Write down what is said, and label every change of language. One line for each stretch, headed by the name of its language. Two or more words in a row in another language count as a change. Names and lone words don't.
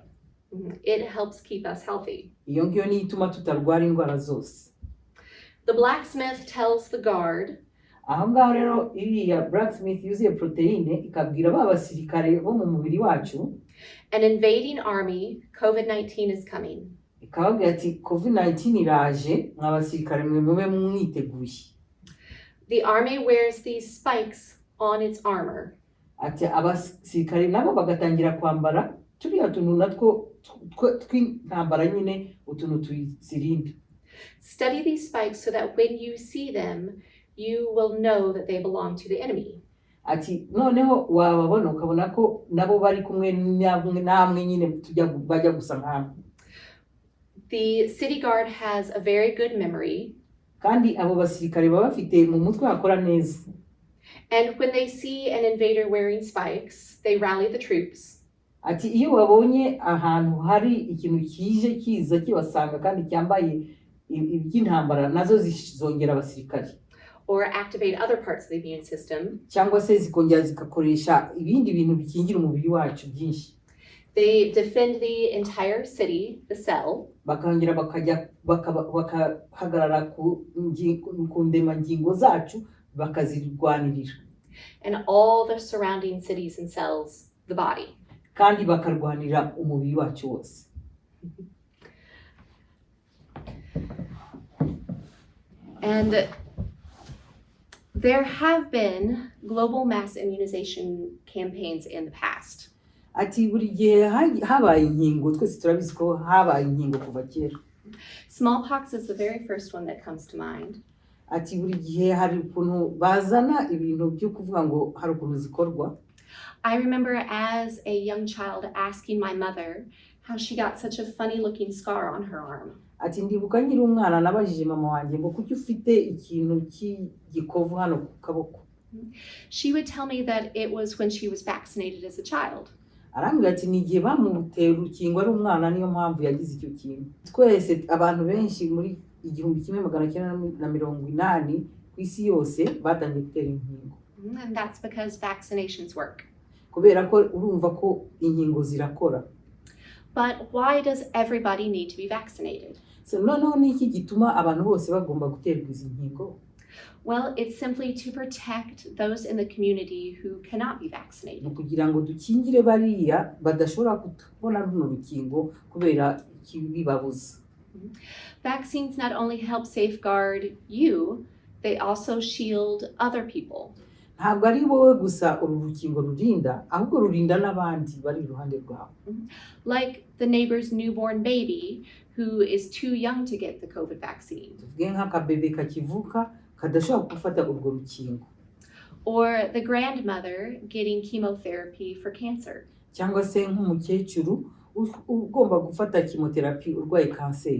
English: It helps keep us healthy.
Kinyarwanda: Iyo ngiyo niyo ituma tutarwara indwara zose.
English: The blacksmith tells the guard.
Kinyarwanda: Ahangaha rero iriya blacksmith yuzuye proteine ikabwira ba basirikare bo mu mubiri wacu.
English: An invading army, COVID-19 is coming.
Kinyarwanda: Ikababwira ati COVID-19 iraje mwa basirikare mwe mube mwiteguye.
English: The army wears these spikes on its armor.
Kinyarwanda: Ati abasirikare nabo bagatangira kwambara turiya tuntu natwo tw'intambara nyine utuntu tuzirinda.
English: Study these spikes so that when you see them, you will know that they belong to the enemy.
Kinyarwanda: Ati noneho wababona ukabona ko nabo bari kumwe namwe nyine bajya gusa nkamwe.
English: The city guard has a very good memory.
Kinyarwanda: Kandi abo basirikare baba bafite mu mutwe hakora neza.
English: And when they see an invader wearing spikes, they rally the troops.
Kinyarwanda: Ati iyo babonye ahantu hari ikintu kije kiza kibasanga kandi cyambaye iby'intambara nazo zizongera abasirikare.
English: Or activate other parts of the immune system.
Kinyarwanda: Cyangwa se zikongera zikakoresha ibindi bintu bikingira umubiri wacu byinshi.
English: They defend the entire city, the cell.
Kinyarwanda: Bakongera bakahagarara ku ndemangingo zacu bakazirwanirira.
English: And all the surrounding cities and cells, the body.
Kinyarwanda: Kandi bakarwanira umubiri wacu wose.
English: And there have been global mass immunization campaigns in the past.
Kinyarwanda: ati buri gihe habaye inkingo twese turabizi ko habaye inkingo kuva kera.
English: Smallpox is the very first one that comes to mind.
Kinyarwanda: Ati buri gihe hari ukuntu bazana ibintu byo kuvuga ngo hari ukuntu zikorwa.
English: I remember as a young child asking my mother how she got such a funny looking scar on her arm.
Kinyarwanda: Ati ndibuka nkiri umwana nabajije mama wanjye ngo kuki ufite ikintu cy'igikovu hano ku kaboko.
English: She would tell me that it was when she was vaccinated as a child.
Kinyarwanda: Arambwira ati ni igihe bamutera urukingo ari umwana niyo mpamvu yagize icyo kintu. Twese abantu benshi muri 1980 ku isi yose batangiye gutera inkingo.
English: And that's because vaccinations work.
Kinyarwanda: Kubera ko urumva ko inkingo zirakora.
English: But why does everybody need to be vaccinated?
Kinyarwanda: So noneho ni iki gituma abantu bose bagomba guterwa izi nkingo?
English: Well, it's simply to protect those in the community who cannot be vaccinated.
Kinyarwanda: Kugira ngo dukingire bariya badashobora kubona runo rukingo kubera kibibabuza.
English: Vaccines not only help safeguard you, they also shield other people.
Kinyarwanda: Ntabwo ari wowe gusa uru rukingo rurinda, ahubwo rurinda n'abandi bari iruhande rwawe.
English: Like the neighbor's newborn baby who is too young to get the COVID vaccine.
Kinyarwanda: Tuvuge nk'akabebe kakivuka kadashobora gufata urwo rukingo.
English: Or the grandmother getting chemotherapy for cancer.
Kinyarwanda: Cyangwa se nk'umukecuru ugomba gufata chemotherapy urwaye kanseri.